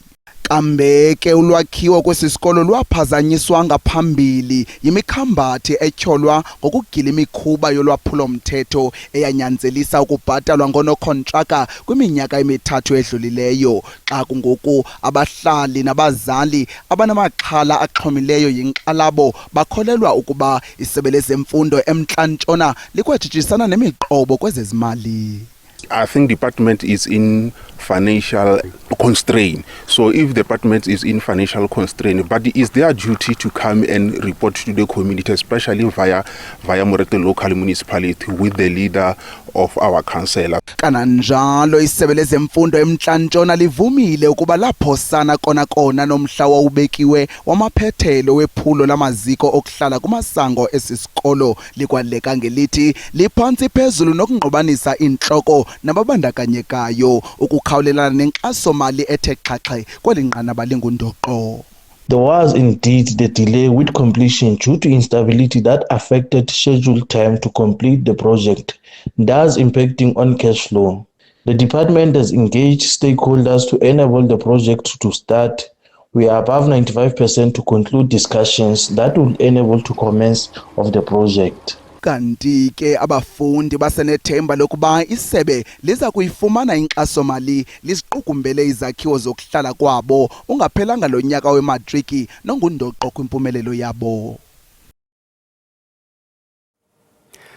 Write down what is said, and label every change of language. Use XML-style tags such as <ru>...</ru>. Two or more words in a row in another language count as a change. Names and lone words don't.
<xh>Kambeke ulwakhiwo kwesisikolo lwaphazanyiswa ngaphambili yimikhambathi etyholwa ngokugila imikhuba yolwaphulo-mthetho eyanyanzelisa ukubhatalwa ngonokhontraka kwiminyaka emithathu edlulileyo. Xa kungoku abahlali nabazali abanamaxhala axhomileyo yinkxalabo bakholelwa ukuba isebe lezemfundo eMntla Ntshona likwajijisana nemiqobo kwezezimali.</xh> <en>I think department is in financial constraint. So if the department is in financial constraint, but it is their duty to come and report to the community, especially via Moretele local municipality with the leader of our councillor.</en> <xh>Kananjalo isebe lezemfundo eMntla Ntshona livumile ukuba laphosana kona nomhla wawubekiwe wamaphethelo wephulo lamaziko okuhlala kumasango esisikolo likwaleka ngelithi liphantsi phezulu nokungqobanisa intloko nababandakanyekayo ukukhawulelana nenkxaso-mali ethe xhaxhe kweli nqanaba lingundoqo.</xh> <en>There was indeed the delay with completion due to instability that affected scheduled time to complete the project, thus impacting on cash flow. The department has engaged stakeholders to enable the project to start. We are above 95% to conclude discussions that will enable to commence of the project.</en> <xh>Kanti ke abafundi basenethemba lokuba isebe liza kuyifumana inkxaso-mali liziqukumbele izakhiwo zokuhlala kwabo ungaphelanga lo nyaka wematriki nongundoqo kwimpumelelo yabo.</xh>